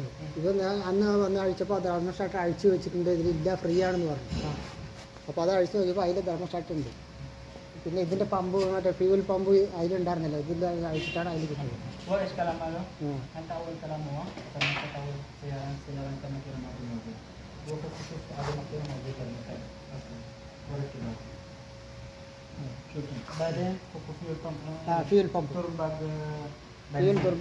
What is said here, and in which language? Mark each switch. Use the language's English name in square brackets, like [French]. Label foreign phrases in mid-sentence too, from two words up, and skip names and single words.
[Malayalam] ഇത് ഞാൻ അന്ന് വന്ന് അഴിച്ചപ്പോൾ അത് തെർമോസ്റ്റാറ്റ് അഴിച്ചു വെച്ചിട്ടുണ്ട്, ഇതിലില്ല, ഫ്രീ ആണെന്ന് പറഞ്ഞു. അപ്പോൾ അത് അഴിച്ചു നോക്കിയപ്പോൾ അതിൽ തെർമോസ്റ്റാറ്റ് ഉണ്ട്. പിന്നെ ഇതിൻ്റെ പമ്പ്, മറ്റേ [English] fuel pump [Malayalam] അതിലുണ്ടായിരുന്നല്ലോ, ഇതിൻ്റെ അഴിച്ചിട്ടാണ് അതിൽ കിട്ടിയത്. [Arabic] بعدين فوق [English] fuel pump. fuel pump. [Arabic] تربة فيول تربة.